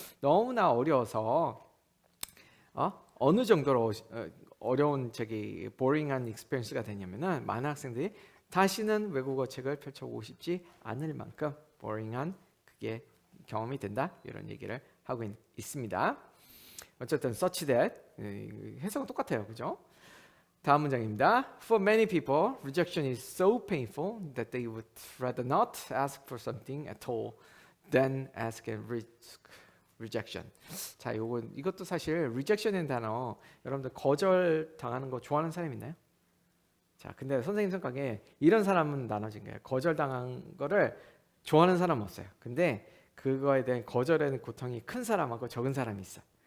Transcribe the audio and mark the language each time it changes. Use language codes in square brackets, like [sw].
[ko] 너무나 어려워서 어느 정도로 어려운 boring한 experience가 되냐면은 많은 학생들이 다시는 외국어 책을 펼쳐보고 싶지 않을 만큼 boring한 그게 경험이 된다 이런 얘기를 하고 있습니다. 어쨌든 such that 해석은 똑같아요, 그죠? 다음 문장입니다. [en] For many people, rejection is so painful that they would rather not ask for something at all than ask and risk rejection. [ko] 자, 이것도 사실 rejection이라는 단어 여러분들 거절 당하는 거 좋아하는 사람 있나요? 자, 근데 선생님 생각에 이런 사람은 나눠진 거예요. 거절 당한 거를 좋아하는 사람은 없어요. 근데 그거에 대한 거절에 대한 고통이 큰 사람하고 적은 사람이 있어.